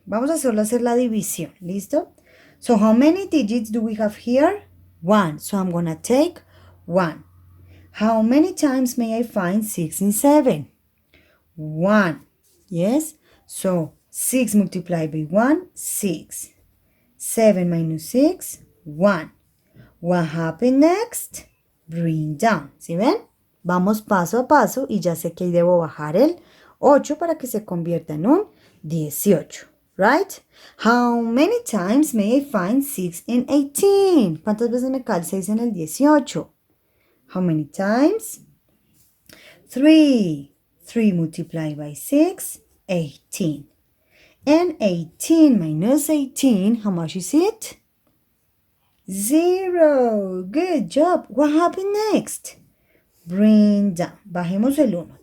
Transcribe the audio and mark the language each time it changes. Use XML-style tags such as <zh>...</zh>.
<es>Vamos a solo hacer la división, ¿listo?</es> <en>So how many digits do we have here? 1. So I'm going to take 1. How many times may I find 6 and 7? 1. Yes? So 6 multiplied by 1, 6. 7 minus 6, 1. What happened next? Bring down.</en> <es>¿Sí ven? Vamos paso a paso y ya sé que ahí debo bajar el 8 para que se convierta en un 18.</es> <en>Right? How many times may I find 6 in 18?</en> <es>¿Cuántas veces me cae el 6 en el 18?</es> <en>How many times? 3. 3 multiplied by 6, 18. And 18 minus 18, how much is it? 0. Good job. What happened next? Bring down.</en> <es>Bajemos el 1.</es>